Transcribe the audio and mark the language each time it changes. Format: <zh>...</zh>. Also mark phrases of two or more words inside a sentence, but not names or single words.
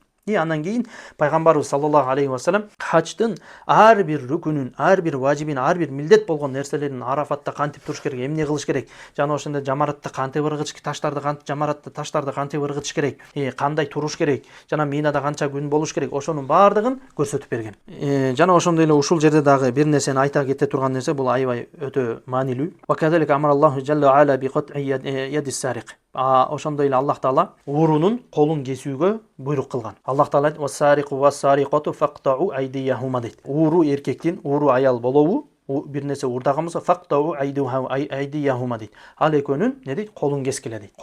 <ky>Андан кийин Пайгамбарыбыз</ky> <ar>صلى الله عليه وسلم</ar> <ky>хачтын ар бир рүкүнүн, ар бир важибин, ар бир милдет болгон нерселерин Арафатта кантип туруш керек, эмне кылыш керек, жана ошондо жамаратта кантип ыргытыш, жамаратта таштарды кантип ыргытыш керек, кандай туруш керек, жана Минада канча күн болуш керек, ошонун баардыгын көрсөтүп берген. Жана ошондой эле ушул жерде дагы бир нерсени айта кете турган нерсе, бул аябай өтө маанилүү.</ky> <ar>وكذلك أمر الله جل علا بقطع يد السارق.</ar> <ky>Ошондой эле Аллах Таала уурунун колун кесүүгө буйрук кылган. Аллах Таала</ky> <ar>والسارق والسارقة فاقطعوا أيديهما</ar> <ky>дейт. Ууру эркектин, ууру аял болобу, бир нерсе уурдаган болсо</ky> <ar>فاقطعوا أيديهما</ar> <ky>дейт. Ал экөөнүн не дейт? Колун кескиле дейт.</ky>